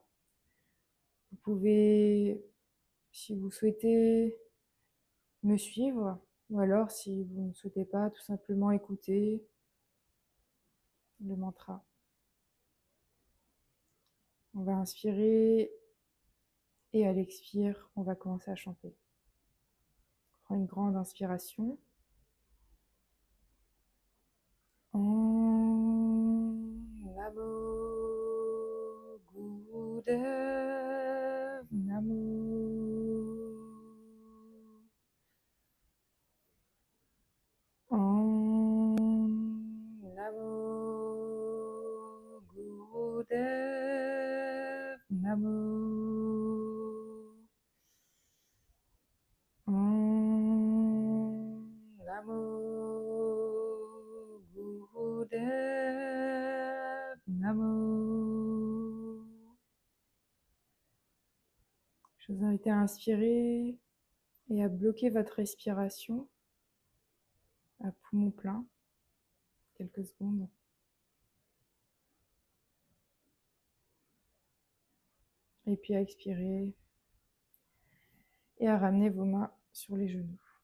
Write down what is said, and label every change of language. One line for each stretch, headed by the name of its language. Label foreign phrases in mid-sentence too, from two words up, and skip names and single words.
French: Vous pouvez, si vous souhaitez, me suivre, ou alors si vous ne souhaitez pas, tout simplement écouter le mantra. On va inspirer et à l'expire, on va commencer à chanter. On prend une grande inspiration.
Sanskrit: Om Namo Gurudev Namo. Om Namo Gurudev Namo. Om Namo Gurudev Namo.
French: Je vous invite à inspirer et à bloquer votre respiration à poumon plein, quelques secondes. Et puis à expirer et à ramener vos mains sur les genoux.